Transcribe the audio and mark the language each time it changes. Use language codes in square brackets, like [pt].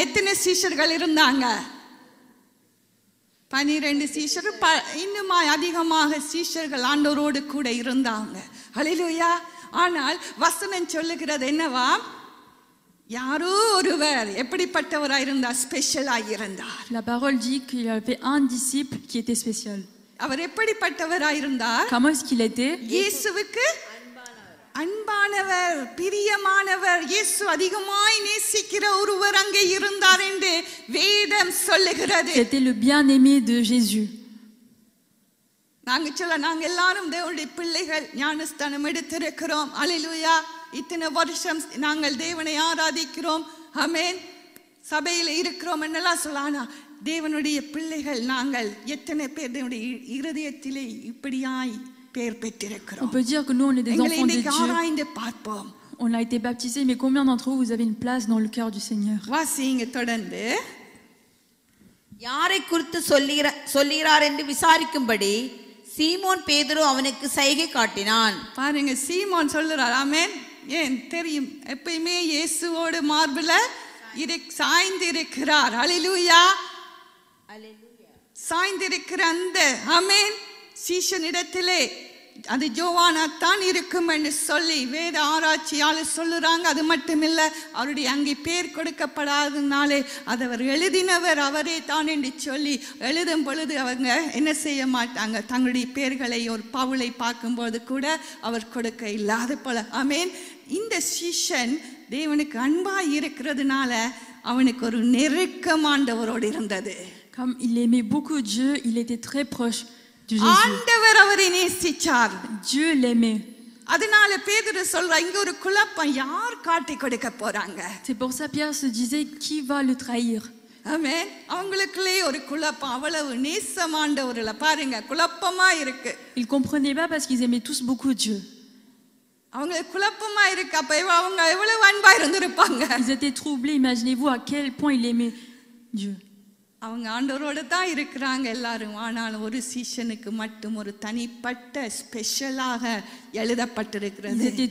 [ta] எத்தனை சீஷர்கள் இருந்தாங்க? 12 சீஷர்கள், இன்னும் அதிகமாக சீஷர்கள் ஆண்டவரோடு கூட இருந்தாங்க. ஹல்லேலூயா. ஆனால் வசனம் சொல்லுகிறது என்னவா? யாரோ ஒருவர் எப்படிப்பட்டவராய் இருந்தார்? ஸ்பெஷலாய் இருந்தார். [fr] La parole dit qu'il y avait un disciple qui était spécial. [ta] அவர் எப்படிப்பட்டவராய் இருந்தார்? [fr] Comment est-ce qu'il était? [ta] இயேசுவுக்கு அன்பானவர், பிரியமானவர், இயேசு அதிகமாய் நேசிக்கிற ஒருவர் அங்கே இருந்தார் என்று வேதம் சொல்லுகிறது. [fr] C'était le bien-aimé de Jésus. [ta] நாங்க எல்லாரும் தேவனுடைய பிள்ளைகள், ஞானஸ்தானம் எடுத்திருக்கிறோம். அல்லேலூயா. இத்தனை வருஷம் நாங்கள் தேவனை ஆராதிக்கிறோம், ஆமென், சபையில இருக்கிறோம் என்னெல்லாம் சொல்லலாம். தேவனுடைய பிள்ளைகள் நாங்கள் எத்தனை பேர் தேவனுடைய இருதயத்திலே இப்படியாய் பேர் பெற்றிருக்கிறோம்? [fr] On peut dire que nous on est des enfants de Dieu. [ta] ஆராய்ந்து பார்ப்போம். [fr] On a été baptisés, mais combien d'entre vous avez une place dans le cœur du Seigneur? [ta] வாசிங்க தொடர்ந்து. யாரை குறித்து சொல்லுகிறார் என்று விசாரிக்கும்படி சீமோன் பேதுரு அவனுக்கு சைகை காட்டினான். பாருங்க, சீமோன் சொல்லுறார். ஆமென். ஏன் தெரியும், எப்பயுமே இயேசுவோடு மார்பில சாய்ந்து இருக்கிறார். ஹல்லேலூயா. சாய்ந்திருக்கிற அந்த ஆமென் சீஷனிடத்திலே அது ஜோவானாத்தான் இருக்கும் என்று சொல்லி வேத ஆராய்ச்சியாளர் சொல்லுறாங்க. அது மட்டுமில்ல, அவருடைய அங்கே பேர் கொடுக்கப்படாதனாலே அது அவர் எழுதினவர் அவரே தான் என்று சொல்லி எழுதும் பொழுது அவங்க என்ன செய்ய மாட்டாங்க, தங்களுடைய பேர்களை ஒரு பவுலை பார்க்கும்போது கூட அவர் கொடுக்க இல்லாத போல. ஆமென். இந்த சீஷன் தேவனுக்கு அன்பாய் இருக்கிறதுனால அவனுக்கு ஒரு நெருக்கமாண்டவரோடு இருந்தது. [fr] Comme il aimait beaucoup Dieu, il était très proche de Jésus. [ta] ஆண்டவர் அவரை நேசிச்சார். [fr] Dieu l'aimait. [ta] அதனால பேதுரு சொல்றா, இங்க ஒரு குழப்பம், யார் காட்டி கொடுக்க போறாங்க? [fr] C'est pour ça Pierre se disait qui va le trahir. [ta] ஆமென். அவங்களுக்குள்ளே ஒரு குழப்பம், அவ்வளவு நேசமாண்டவர்கள பாருங்க, குழப்பமா இருக்கு. [fr] Ils comprenaient pas parce qu'ils aimaient tous beaucoup Dieu. [ta] அவங்களுக்கு குழப்பமா இருக்கு. அப்ப அவங்க எவ்வளவு அன்பா இருந்திருப்பாங்க. [fr] Ils étaient troublés. Imaginez-vous à quel point il aimait Dieu. [ta] அவங்க ஆண்டவரோட தான் இருக்கிறாங்க எல்லாரும். ஆனாலும் ஒரு சீஷனுக்கு மட்டும் ஒரு தனிப்பட்ட ஸ்பெஷலாக எழுதப்பட்டிருக்கிறது.